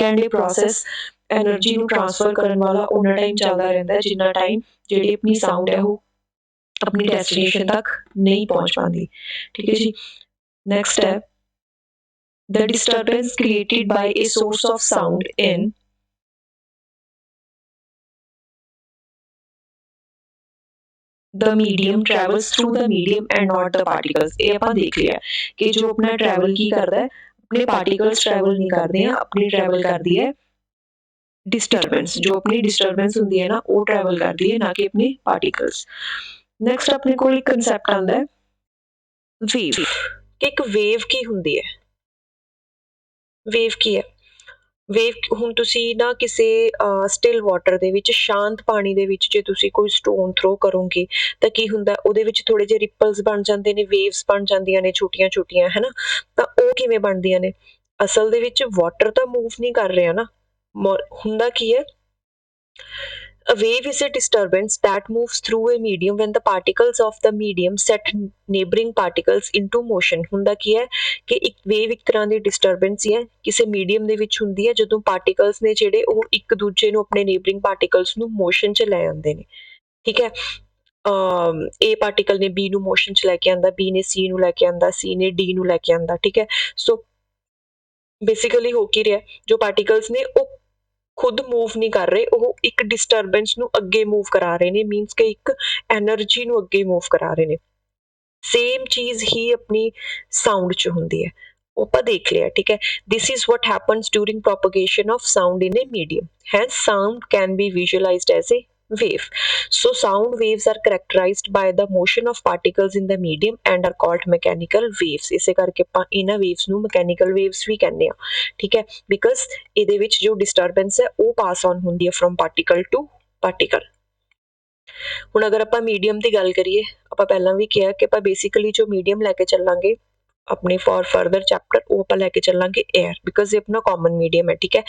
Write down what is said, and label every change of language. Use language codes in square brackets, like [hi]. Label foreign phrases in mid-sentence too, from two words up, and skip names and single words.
[pa] ਐਂਡ ਇਹ ਪ੍ਰੋਸੈਸ ਐਨਰਜੀ ਨੂੰ ਟ੍ਰਾਂਸਫਰ ਕਰਨ ਵਾਲਾ ਉਹਨਾਂ ਟਾਈਮ ਚੱਲਦਾ ਰਹਿੰਦਾ ਜਿੰਨਾ ਟਾਈਮ ਜਿਹੜੀ ਆਪਣੀ ਸਾਊਂਡ ਹੈ ਉਹ ਆਪਣੀ ਡੈਸਟੀਨੇਸ਼ਨ ਤੱਕ ਨਹੀਂ ਪਹੁੰਚ ਪਾਉਂਦੀ, ਠੀਕ ਹੈ ਜੀ। [en] ਨੈਕਸਟ ਹੈ the disturbance created by a source of sound in the medium travels through the medium and not the particles। [pa] ਇਹ ਆਪਾਂ ਦੇਖ ਲਿਆ ਕਿ ਜੋ ਆਪਣਾ ਟਰੈਵਲ ਕੀ ਕਰਦਾ ਹੈ, ਆਪਣੇ ਪਾਰਟੀਕਲਸ ਟਰੈਵਲ ਨਹੀਂ ਕਰਦੇ ਆ, ਆਪਣੀ ਟਰੈਵਲ ਕਰਦੀ ਹੈ ਡਿਸਟਰਬੈਂਸ, ਜੋ ਆਪਣੀ ਡਿਸਟਰਬੈਂਸ ਹੁੰਦੀ ਹੈ ਨਾ ਉਹ ਟਰੈਵਲ ਕਰਦੀ ਹੈ, ਨਾ ਕਿ ਆਪਣੇ ਪਾਰਟੀਕਲਸ। ਨੈਕਸਟ ਆਪਣੇ ਕੋਲ ਇੱਕ ਕਨਸੈਪਟ ਆਉਂਦਾ ਹੈ ਵੇਵ, ਕਿ ਇੱਕ ਵੇਵ ਕੀ ਹੁੰਦੀ ਹੈ। ਵੇਵ ਕੀ ਹੈ? ਵੇਵ ਹੁਣ ਤੁਸੀਂ ਨਾ ਕਿਸੇ [en] still water [pa] ਦੇ ਵਿੱਚ, ਸ਼ਾਂਤ ਪਾਣੀ ਦੇ ਵਿੱਚ ਜੇ ਤੁਸੀਂ ਕੋਈ [en] stone throw [pa] ਕਰੋਗੇ ਤਾਂ ਕੀ ਹੁੰਦਾ, ਉਹਦੇ ਵਿੱਚ ਥੋੜੇ ਜਿਹੇ ਰਿਪਲਸ ਬਣ ਜਾਂਦੇ ਨੇ, ਵੇਵਸ ਬਣ ਜਾਂਦੀਆਂ ਨੇ ਛੋਟੀਆਂ ਛੋਟੀਆਂ, ਹੈ ਨਾ। ਤਾਂ ਉਹ ਕਿਵੇਂ ਬਣਦੀਆਂ ਨੇ? ਅਸਲ ਦੇ ਵਿੱਚ ਵਾਟਰ ਤਾਂ ਮੂਵ ਨਹੀਂ ਕਰ ਰਿਹਾ ਨਾ, ਹੁੰਦਾ ਕੀ ਹੈ, [en] a wave is a disturbance that moves through a medium when the particles of the medium set neighboring particles into motion। [pa] ਹੁੰਦਾ ਕੀ ਹੈ ਕਿ ਇੱਕ ਵੇਵ ਇੱਕ ਤਰ੍ਹਾਂ ਦੀ ਡਿਸਟਰਬੈਂਸ ਹੀ ਹੈ, ਕਿਸੇ ਮੀਡੀਅਮ ਦੇ ਵਿੱਚ ਹੁੰਦੀ ਹੈ ਜਦੋਂ ਪਾਰਟੀਕਲਸ ਨੇ ਜਿਹੜੇ ਉਹ ਇੱਕ ਦੂਜੇ ਨੂੰ, ਆਪਣੇ [en] neighboring particles [pa] ਨੂੰ ਮੋਸ਼ਨ 'ਚ ਲੈ ਆਉਂਦੇ ਨੇ, ਠੀਕ ਹੈ। ਏ ਪਾਰਟੀਕਲ ਨੇ ਬੀ ਨੂੰ ਮੋਸ਼ਨ 'ਚ ਲੈ ਕੇ ਆਉਂਦਾ, ਬੀ ਨੇ ਸੀ ਨੂੰ ਲੈ ਕੇ ਆਉਂਦਾ, ਸੀ ਨੇ ਡੀ ਨੂੰ ਲੈ ਕੇ ਆਉਂਦਾ, ਠੀਕ ਹੈ। [en] so basically [pa] ਹੋ ਕੀ ਰਿਹਾ, ਜੋ ਪਾਰਟੀਕਲਸ ਨੇ ਉਹ ਖੁਦ ਮੂਵ ਨਹੀਂ ਕਰ ਰਹੇ, ਉਹ ਇੱਕ ਡਿਸਟਰਬੈਂਸ ਨੂੰ ਅੱਗੇ ਮੂਵ ਕਰਾ ਰਹੇ ਨੇ, ਮੀਨਸ ਕਿ ਇੱਕ ਐਨਰਜੀ ਨੂੰ ਅੱਗੇ ਮੂਵ ਕਰਾ ਰਹੇ ਨੇ। ਸੇਮ ਚੀਜ਼ ਹੀ ਆਪਣੀ ਸਾਊਂਡ 'ਚ ਹੁੰਦੀ ਹੈ, ਉਹ ਆਪਾਂ ਦੇਖ ਲਿਆ, ਠੀਕ ਹੈ। [en] this is what happens during propagation of sound in a medium, hence sound can be visualized as a wave। So sound waves are characterized by the motion of particles in the medium and are called mechanical waves। [pa] ਇਸੇ ਕਰਕੇ ਆਪਾਂ ਇਹਨਾਂ waves ਨੂੰ [en] mechanical waves [pa] ਵੀ ਕਹਿੰਦੇ ਆ, ਠੀਕ ਹੈ, ਬਿਕਾਜ਼ ਇਹਦੇ ਵਿੱਚ ਜੋ ਡਿਸਟਰਬੈਂਸ ਹੈ ਉਹ [en] pass on [pa] ਹੁੰਦੀ ਹੈ [en] from particle to particle. [pa] ਹੁਣ ਅਗਰ ਆਪਾਂ ਮੀਡੀਅਮ ਦੀ ਗੱਲ ਕਰੀਏ, ਆਪਾਂ ਪਹਿਲਾਂ ਵੀ ਕਿਹਾ ਕਿ ਆਪਾਂ ਬੇਸਿਕਲੀ ਜੋ ਮੀਡੀਅਮ ਲੈ ਕੇ ਚੱਲਾਂਗੇ ਆਪਣੇ [en] for further chapter, [pa] ਉਹ ਆਪਾਂ ਲੈ ਕੇ ਚੱਲਾਂਗੇ 에ਅਰ, ਬਿਕਾਜ਼ ਇਹ ਆਪਣਾ [en] common medium [pa] ਹੈ, ਠੀਕ ਹੈ।